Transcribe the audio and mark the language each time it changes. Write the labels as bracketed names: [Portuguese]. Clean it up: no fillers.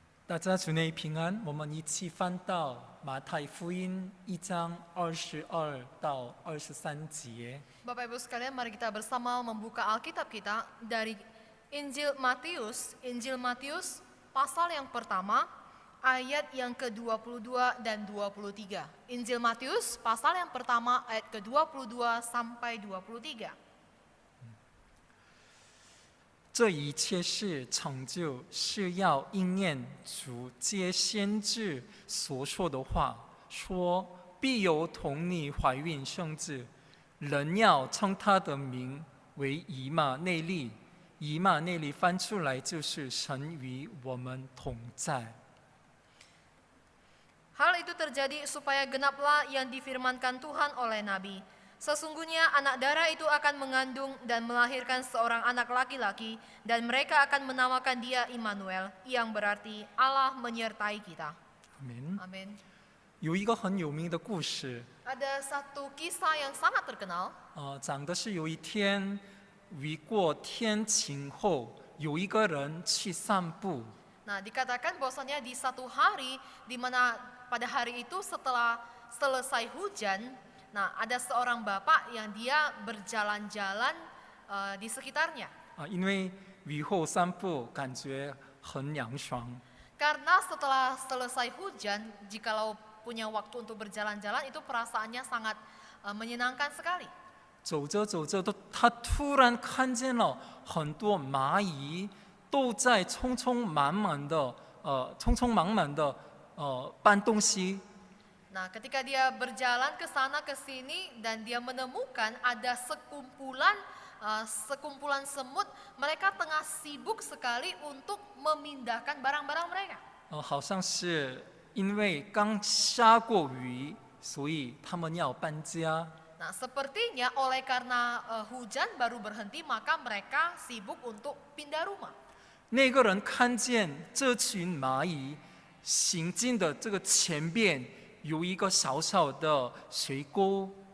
[Chinese] 大家主内平安，我们一起翻到马太福音1章22到23节。 [Indonesian] Bapak Ibu sekalian, mari kita bersama membuka Alkitab kita dari Injil Matius pasal yang pertama ayat yang ke-22 dan 23. Injil Matius pasal yang pertama ayat ke-22 sampai 23. [Chinese] 这一切事成就，是要应验主借先知所说的话，说必有童女怀孕生子，人要称他的名为以马内利。以马内利翻出来就是神与我们同在。 [Indonesian] Hal itu terjadi supaya genaplah yang difirmankan Tuhan oleh Nabi. Sesungguhnya anak darah itu akan mengandung dan melahirkan seorang anak laki-laki, dan mereka akan menamakan dia Immanuel, yang berarti Allah menyertai kita. Amin. Amin. [Chinese] 有一个很有名的故事， [Indonesian] Ada satu kisah yang sangat terkenal. [Chinese] 讲的是有一天雨过天晴后，有一个人去散步。 [Indonesian] Nah, dikatakan bahwasannya di satu hari di mana pada hari itu setelah selesai hujan, nah ada seorang bapak yang dia berjalan-jalan di sekitarnya. [Chinese] 因为雨后散步感觉很凉爽， [Indonesian] Karena setelah selesai hujan, jikalau punya waktu untuk berjalan-jalan itu perasaannya sangat menyenangkan sekali. [Chinese] 走着走着，他突然看见了很多蚂蚁都在匆匆忙忙的搬东西。 [Indonesian] Nah, ketika dia berjalan ke sana ke sini dan dia menemukan ada sekumpulan semut, mereka tengah sibuk sekali untuk memindahkan barang-barang mereka. [Chinese] 好像是因为刚下过雨，所以他们要搬家。 [Indonesian] Nah, sepertinya oleh karena hujan baru berhenti, maka mereka sibuk untuk pindah rumah. [Chinese] 那个人看见这群蚂蚁行进的这个前边有一个小小的水沟，